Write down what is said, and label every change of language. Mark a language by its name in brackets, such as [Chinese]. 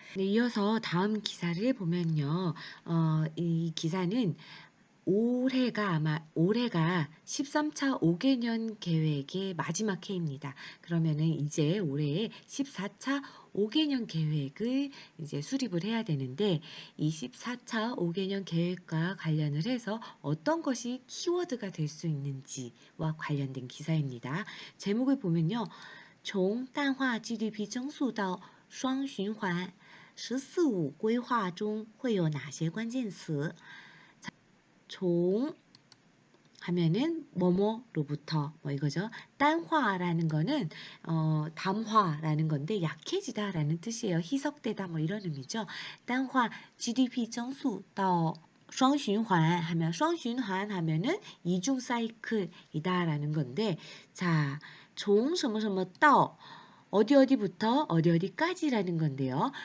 [Korean] 네, 이어서 다음 기사를 보면요. 이 기사는 올해가 13차 5개년 계획의 마지막 해입니다. 그러면은 이제 올해 14차 5개년 계획을 이제 수립을 해야 되는데 이 14차 5개년 계획과 관련을 해서 어떤 것이 키워드가 될 수 있는지와 관련된 기사입니다. 제목을 보면요. [Chinese] 从淡化 GDP 增速到双循环 14-5 规划中会有哪些关键词? [Korean] 종 하면은 뭐뭐로부터 뭐 이거죠. 淡화라는 거는 담화라는 건데 약해지다라는 뜻이에요. 희석되다 뭐 이런 의미죠. [Chinese] 淡化 GDP 增速到 双循环 [Korean] 하면 [Chinese] 双循环 [Korean] 하면은 이중 사이클이다라는 건데 자, 종 [Chinese] 什么什么到 [Korean] 어디부터 어디까지라는 건데요.